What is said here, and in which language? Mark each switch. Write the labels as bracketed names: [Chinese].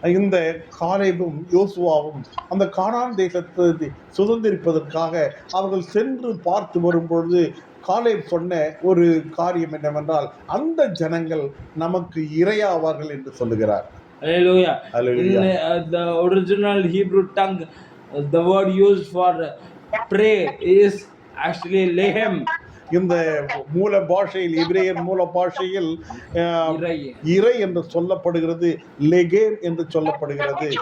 [Tamil] இந்த காலேபும் யோசுவாவும் அந்த கானான் தேசத்தை சுதந்திரிப்பதற்காக அவர்கள் சென்று பார்த்து வரும்பொழுது காலேப் சொன்ன ஒரு காரியம் என்னவென்றால் அந்த ஜனங்கள் நமக்கு இரையாவார்கள் என்று சொல்லுகிறார். [English] Hallelujah. Hallelujah. In the original Hebrew tongue, the word used for pray is actually lehem. [Tamil] இந்த மூல பாஷையில் எபிரேயர் மூல பாஷையில் இறை என்று சொல்லப்படுகிறது, லெகேம் என்று சொல்லப்படுகிறது.